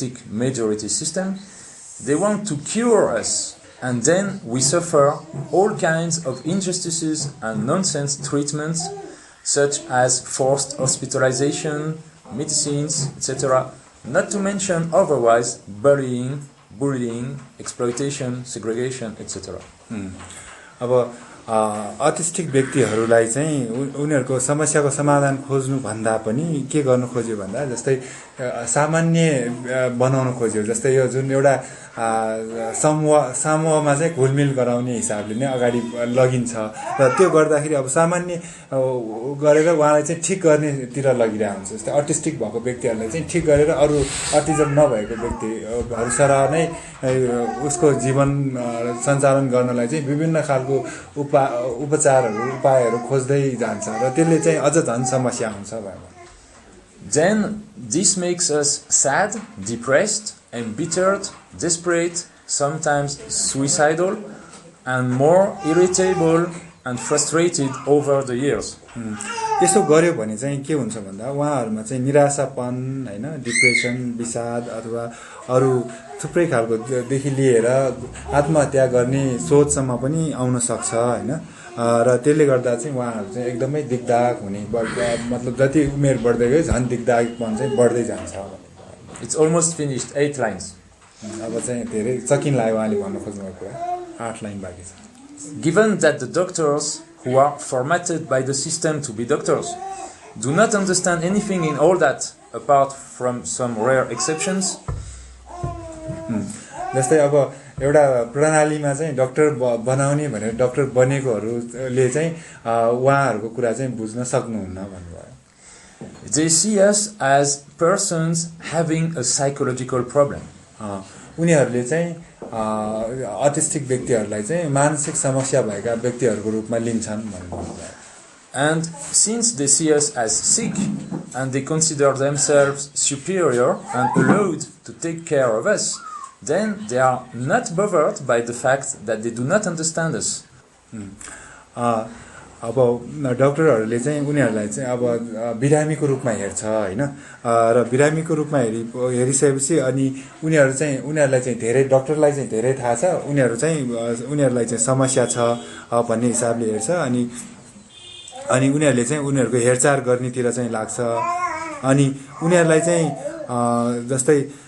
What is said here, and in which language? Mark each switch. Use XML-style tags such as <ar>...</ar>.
<en>majority system, they want to cure us, and then we suffer all kinds of injustices and nonsense treatments such as forced hospitalization, medicines, etc., not to mention otherwise bullying, exploitation, segregation, etc.</en> <ne>अब autistic व्यक्तिहरूलाई चाहिँ उनीहरूको समस्याको समाधान खोज्नु भन्दा पनि के गर्नु खोज्यो भन्दा जस्तै सामान्य बनाउन खोज्यो जस्तै यो जुन एउटा समूहमा चाहिँ घुलमिल गराउने हिसाबले नै अगाडि लगिन्छ र त्यो गर्दाखेरि अब सामान्य गरेर उहाँलाई चाहिँ ठीक गर्नेतिर लगिरहेको हुन्छ जस्तै अटिस्टिक भएको व्यक्तिहरूलाई चाहिँ ठीक गरेर अरु अटिजम नभएको व्यक्तिहरू सरह नै उसको जीवन सञ्चालन गर्नलाई चाहिँ विभिन्न खालको उपायहरू खोज्दै जान्छ र त्यसले चाहिँ अझ झन् समस्या हुन्छ भयो</ne> <en>Then this makes us sad, depressed, embittered, desperate, sometimes suicidal, and more irritable and frustrated over the years.</en> <ne>यसो गर्यो भने चाहिँ के हुन्छ भन्दा उहाँहरुमा चाहिँ निराशापन हैन डिप्रेसन विषाद अथवा अरु थुप्रै खालको देखि लिएर आत्महत्या गर्ने सोचसम्म पनि आउन सक्छ हैन र त्यसले गर्दा चाहिँ उहाँहरु चाहिँ एकदमै दिगदाग हुने मतलब जति उमेर बढ्दै गयो झन् दिगदागपन चाहिँ बढ्दै जान्छ</ne> <en>It's almost finished 8 lines.</en> <ne>अब चाहिँ धेरै सकिन लाग्यो उहाँले भन्नु खोज्नुभएको कुरा 8 लाइन बाँकी छ</ne> <en>Given that the doctors who are formatted by the system to be doctors do not understand anything in all that apart from some rare exceptions.</en> <ne>जस्तै अब एउटा प्रणालीमा चाहिँ डाक्टर बनाउने भनेर डाक्टर बनेकोहरुले चाहिँ उहाँहरुको कुरा चाहिँ बुझ्न सक्नुहुन्न भन्नुभयो</ne> <en>They see us as persons having a psychological problem.</en> <ne>उनीहरुले चाहिँ अटिस्टिक व्यक्तिहरुलाई चाहिँ मानसिक समस्या भएका व्यक्तिहरुको रूपमा लिन्छन् भन्नुभयो</ne> <en>And since they see us as sick and they consider themselves superior and allowed to take care of us, then they are not bothered by the fact that they do not understand us.</en> <ne>अब डाक्टरहरुले चाहिँ उनीहरुलाई चाहिँ अब बिरामीको रूपमा हेर्छ हैन र बिरामीको रूपमा हेरिसकेपछि अनि उनीहरुलाई चाहिँ धेरै डाक्टरलाई चाहिँ धेरै थाहा छ उनीहरुलाई चाहिँ समस्या छ भन्ने हिसाबले हेर्छ अनि उनीहरुले चाहिँ उनीहरुको हेरचाह गर्नेतिर चाहिँ लाग्छ अनि उनीहरुलाई चाहिँ जस्तै</ne>